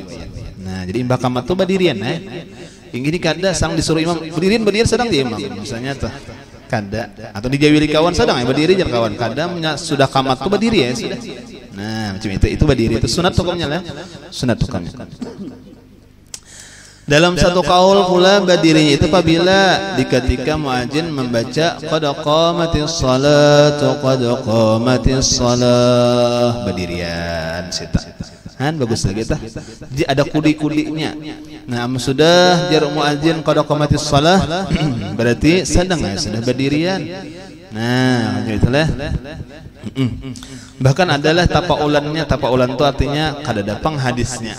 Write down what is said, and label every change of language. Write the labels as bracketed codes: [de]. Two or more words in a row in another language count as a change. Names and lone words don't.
[bjn] Nah, jadi imbah qamat tuh berdirian ini kada sang disuruh imam berdiri sedang di imam misalnya tuh kada, atau dijawili kawan sedang berdiri jangan kawan kada sudah qamat tuh berdiri sudah. Nah, macam itu berdiri itu sunat hukumnya lah, sunat hukumnya. Dalam satu kaul pula berdirinya itu apabila di ketika muadzin membaca [ar] qad qamatis salatu qad qamatis salah, [bjn] berdirian sita. Bagus lagi tah. Jadi ada kudi-kudinya. Nah, sudah jar muadzin [ar] qad qamatis shalah [bjn] berarti sedang sudah berdirian. Nah, gitulah. Bahkan adalah tapaulan itu artinya kada dapang hadisnya.